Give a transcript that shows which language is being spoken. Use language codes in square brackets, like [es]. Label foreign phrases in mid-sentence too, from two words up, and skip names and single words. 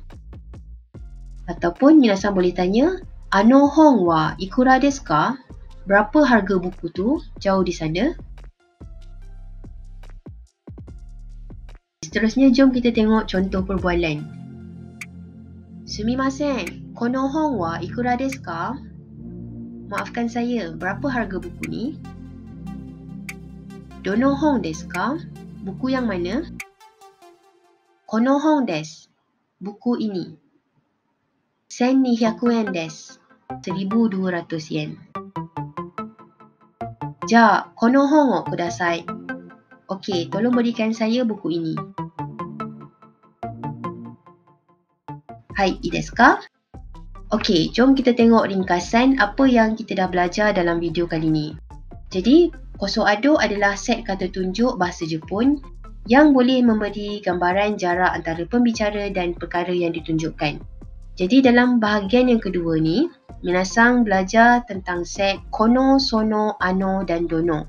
[ms] Ataupun minasang boleh tanya, [ja] "あの本はいくらですか?" [ms] Berapa harga buku tu jauh di sana? Seterusnya, jom kita tengok contoh perbualan. [ja] "すみません、この本はいくらですか?" [ms] Maafkan saya, berapa harga buku ni? [ja] "どの本ですか?" [ms] Buku yang mana? [ja] "この本です." [ms] Buku ini. [ja] "1200円です." 1,200 yen. "じゃ、この本をください." [ms] Okey, tolong berikan saya buku ini. [ja] "Hai, いいですか?" [ms] Okey, jom kita tengok ringkasan apa yang kita dah belajar dalam video kali ni. Jadi, koso-ado adalah set kata tunjuk bahasa Jepun yang boleh memberi gambaran jarak antara pembicara dan perkara yang ditunjukkan. Jadi, dalam bahagian yang kedua ni, minasang belajar tentang set kono, sono, ano dan dono.